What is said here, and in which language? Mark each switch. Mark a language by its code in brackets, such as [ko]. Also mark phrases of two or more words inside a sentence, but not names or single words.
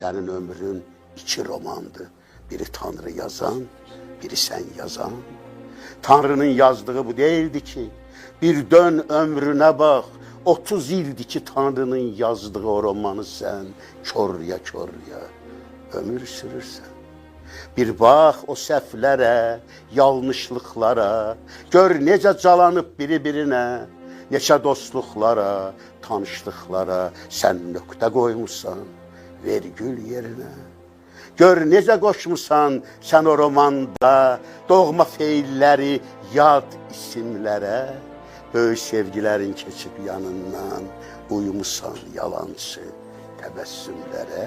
[tr] Senin ömrün iki romandı. Biri Tanrı yazan, biri sen yazan. Tanrı'nın yazdığı bu değildi ki. Bir dön ömrüne bak. 30 ildi ki Tanrı'nın yazdığı o romanı sen körya ömür sürürsen. [az] Bir bak o səhvlərə, yanlışlıklara, gör necə calanıb biri-birinə, neçə dostluqlara, tanışlıqlara sən nöqtə qoymuşsan, vergül yerinə. Gör necə qoşmusan sən o romanda, doğma feilləri, yad isimlərə, böyük sevgilərin keçib yanından, uyumusan yalancı təbəssümlərə.